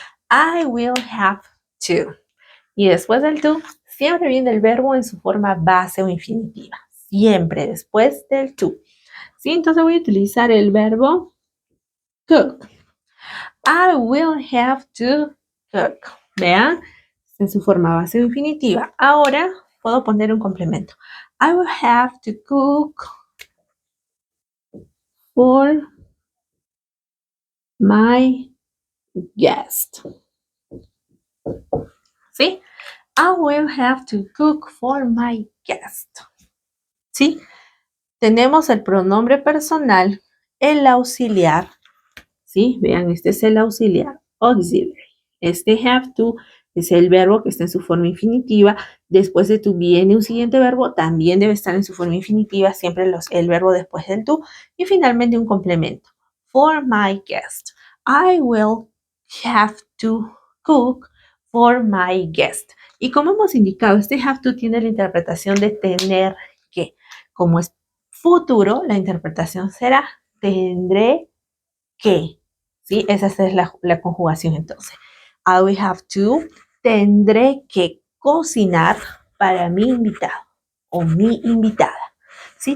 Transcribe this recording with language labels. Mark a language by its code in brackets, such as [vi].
[en] I will have to. [es] Y después del to, siempre viene el verbo en su forma base o infinitiva. Siempre después del to. ¿Sí? Entonces voy a utilizar el verbo cook. [en] I will have to cook. [es] Vean, en su forma base o infinitiva. Ahora puedo poner un complemento. [en] I will have to cook for my guest. [es] ¿Sí? [en] I will have to cook for my guest. [es] ¿Sí? Tenemos el pronombre personal, el auxiliar, ¿sí? Vean, este es el auxiliar, auxiliary. Este have to es el verbo que está en su forma infinitiva. Después de to viene un siguiente verbo, también debe estar en su forma infinitiva, siempre el verbo después del to. Y finalmente un complemento. [en] For my guest. I will have to cook for my guest. [es] Y como hemos indicado, este have to tiene la interpretación de tener que. Como es futuro, la interpretación será tendré que. ¿Sí? Esa es la conjugación entonces. [en] I will have to, [es] tendré que cocinar para mi invitado o mi invitada. ¿Sí?